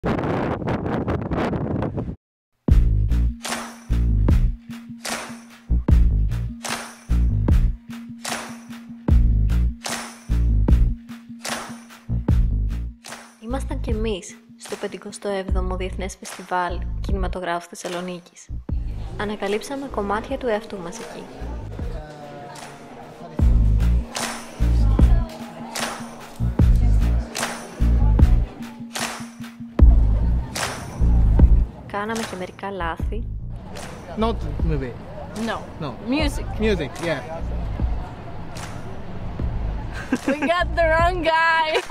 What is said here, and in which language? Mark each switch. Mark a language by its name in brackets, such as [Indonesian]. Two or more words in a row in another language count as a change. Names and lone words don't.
[Greek] Ήμασταν κι εμείς στο 57ο Διεθνές Φεστιβάλ Κινηματογράφου Θεσσαλονίκης. Ανακαλύψαμε κομμάτια του εαυτού μας εκεί. Κάναμε και μερικά λάθη. [English] Not movie. No. No. Music. Music, yeah. We got the wrong guy.